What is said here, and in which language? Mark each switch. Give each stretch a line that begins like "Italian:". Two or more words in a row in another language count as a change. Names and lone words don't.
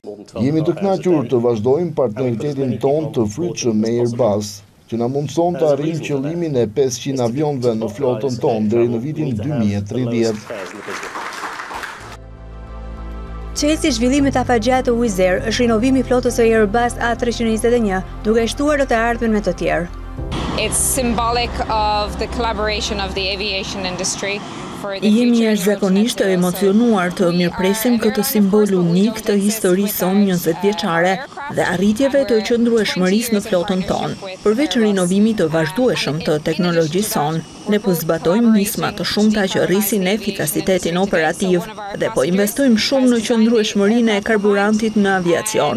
Albanian: Jemi të kënaqur të vazhdojmë partneritetin ton të frytshëm me Airbus, që na mundson të arrijmë qëllimin e 500 avionëve në flotën tonë deri në vitin 2030. Çelësi i zhvillimit afatgjat të Wizz Air është rinovimi i flotës së Airbus A321, duke shtuar të ardhmen me të tjerë.
English: It's symbolic of the collaboration of the aviation industry.
Albanian: Jemi jashtëzakonisht të emocionuar të mirëpresim këtë simbol unik të historisë sonë 20 vjeçare dhe arritjeve të qëndrueshmërisë në flotën tonë. Përveç rinovimit të vazhdueshëm të teknologjisë sonë, ne po zbatojmë nisma të shumta që rrisin efikasitetin operativ dhe po investojmë shumë në qëndrueshmërinë e karburantit në aviacion.